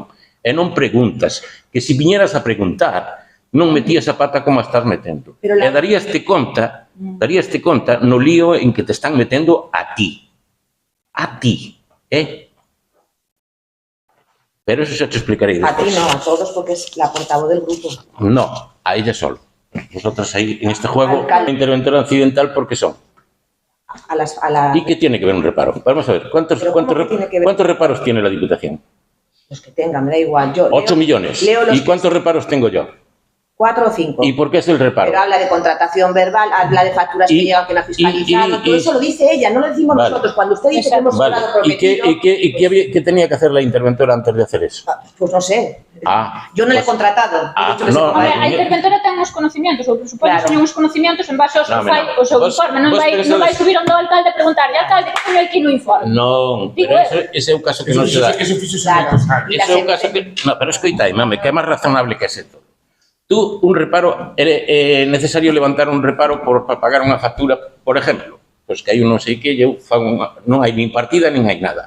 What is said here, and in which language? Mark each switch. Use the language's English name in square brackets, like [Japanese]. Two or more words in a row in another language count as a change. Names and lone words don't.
[Galician] E non preguntas, que se viñeras a preguntar non metías a pata como a estás metendo. E daríaste conta no lío en que te están metendo a ti. [Spanish] A ti, Pero eso xa te explicaré después. A ti no, a todos, porque es la portavoz del grupo. No, a ella solo. Vosotras ahí, en este juego, interventora accidental, porque son. ¿Y qué tiene que ver un reparo? Vamos a ver, ¿cuántos reparos tiene la Diputación? Los que tengan, me da igual. 8 millones. ¿Y cuántos reparos tengo yo? 4 o 5. ¿Y por qué es el reparo? Pero habla de contratación verbal, habla de facturas que llevan que no ha fiscalizado, todo eso lo dice ella, no lo decimos nosotros. Cuando usted dice que hemos quedado prometido... ¿Y qué tenía que hacer la interventora antes de hacer eso? Pues no sé. Yo no le he contratado. [Galician] A interventora ten uns conocimientos, ou presupone que teñen uns conocimientos en base ao seu informe. Non vai subir onde o alcalde a preguntarle, alcalde, que teño aquí no informe? Non, pero ese é o caso que non se dá. Eso fixo moitos anos. Ese é o caso que... Non, pero escoitai, mame, que é máis razonable que ese todo. Tú, un reparo, é necesario levantar un reparo para pagar unha factura, por exemplo, pois que hai un non sei que, non hai nin partida nin hai nada.